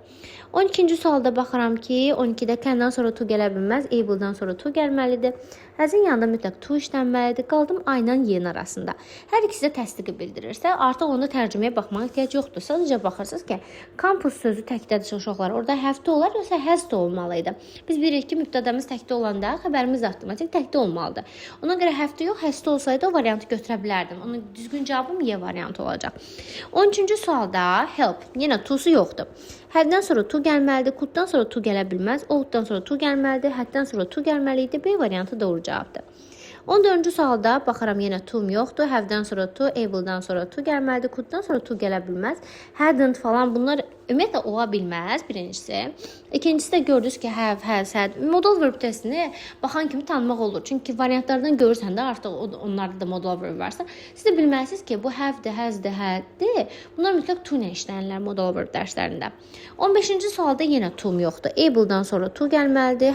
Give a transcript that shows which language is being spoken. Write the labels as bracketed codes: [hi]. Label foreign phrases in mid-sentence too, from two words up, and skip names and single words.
[az] 12-ci sualda baxıram ki, 12-də can-dan sonra to gələ bilməz, able-dan sonra to gəlməlidir. Has'ın yanında mütləq to işlənməlidir. Qaldım A ilə Y-nin arasında. Hər ikisi də təsdiqi bildirirsə, artıq onda tərcüməyə baxmağa ehtiyac yoxdur. Sadəcə baxırsınız ki, campus sözü təkdədir uşaqlar. Orada [en] have to [az] olar, yoxsa [en] has to [az] olmalıydı. Biz bilirik ki, mübtədəmiz təkdə olanda xəbərimiz avtomatik təkdə olmalıdır. Ona görə [en] have to [az] yox, [en] has to [az] olsaydı o variantı götürə bilərdim. Onun düzgün cavabım Y variantı olacaq. 13-cü sualda help. Yenə to'su yoxdur. Have-dən sonra to gəlməlidir, could-dan sonra to gələ bilməz, ought-dan sonra to gəlməlidir, had-dən sonra to gəlməliydi. B variantı doğru cavabdır. 14-cü sualda baxıram yenə to-m yoxdur. Have-dən sonra to, able-dan sonra to gəlməlidir, could-dan sonra to gələ bilməz. Hadn't falan bunlar Ümumiyyətlə ola bilməz birincisi. İkincisi də gördünüz ki, [en] have, has, had. Modal verb [az] testini baxan kimi tanımaq olur. Çünki variantlardan görürsən də artıq onlarda da [en] modal verb [az] varsa, siz də bilməlisiniz ki, bu have-dir, has-dir, had-dir. Bunlar mütləq to ilə işlənirlər [en] modal verb [az] dərslərində. 15-ci sualda yenə to-um yoxdur. Able-dan sonra to gəlməlidir.